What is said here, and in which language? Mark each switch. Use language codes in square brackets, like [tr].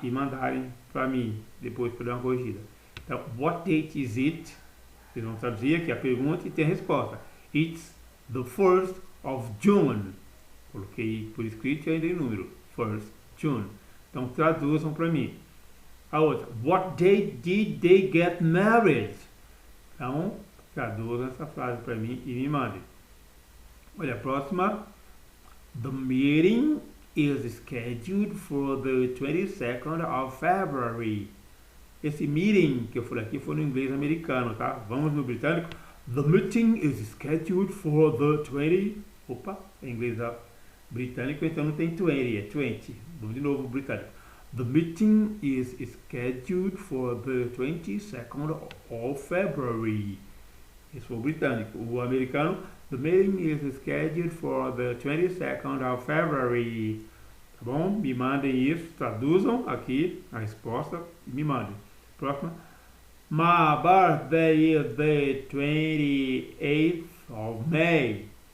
[pt] E mandarem para mim, depois para dar uma corrigida. Então, [en] what date is it? [pt] Vocês vão traduzir aqui a pergunta e tem a resposta. [en] It's the 1st of June. [pt] Coloquei por escrito e ainda em número. 1st June. Então, traduzam para mim. A outra. [en] What date did they get married? [pt] Então, traduzam essa frase para mim e me mandem. Olha a próxima. [en] The meeting is scheduled for the 22nd of February. [pt] Esse meeting que eu falei aqui foi no inglês americano, tá? Vamos no britânico. [en] The meeting is scheduled for the 20... [pt] Opa, em inglês britânico, então não tem 20, é 20. Vamos de novo britânico. [en] The meeting is scheduled for the 22nd of February. [pt] Esse foi o britânico. O americano, [en] the meeting is scheduled for the 22nd of February. [pt] Tá bom? Me mandem isso, traduzam aqui a resposta e me mandem. Próxima. [en] My birthday is the 28th of May.